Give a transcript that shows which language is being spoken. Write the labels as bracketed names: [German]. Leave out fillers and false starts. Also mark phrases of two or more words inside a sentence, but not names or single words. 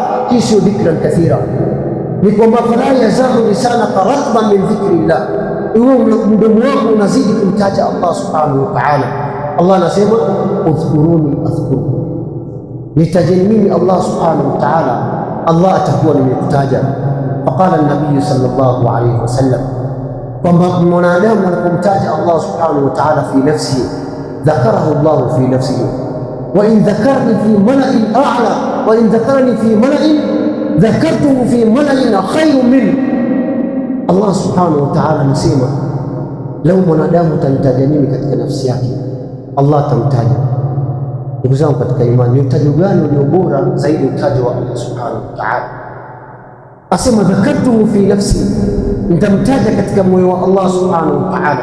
[Swahili] Hii sio [Arabic] ذكرا كثيرا. [Swahili] Ni kwamba [Arabic] فلا يزال لسانك رطبا من ذكر الله, [Swahili] iwe mdomo wako unazidi kumtaja Allah [Arabic] سبحانه وتعالى. [Swahili] Allah anasema [Arabic] اذكروني أذكركم, [Swahili] nitajeni mimi Allah [Arabic] سبحانه وتعالى, [Swahili] Allah atakuwa nimekutaja. [Arabic] فقال النبي صلى الله عليه وسلم, [Swahili] kwamba mwanadamu anapomtaja Allah [Arabic] سبحانه وتعالى في نفسه ذكره الله في نفسه، وإن ذكرني في ملإ أعلى وإن ذكرني في ملإ ذكرته في ملإ خير من. [Swahili] Allah [Arabic] سبحانه وتعالى [Swahili] anasema lau mwanadamu atanitaja mimi katika nafsi yake, Allah atamtaja. Ndugu zangu katika imani, ni utajo gani ulio bora zaidi utajo wa Allah [Arabic] سبحانه وتعالى? [Swahili] Asema [Arabic] ذكرته في نفسي, [Swahili] nitamtaja katika moyo wa Allah [Arabic] سبحانه وتعالى.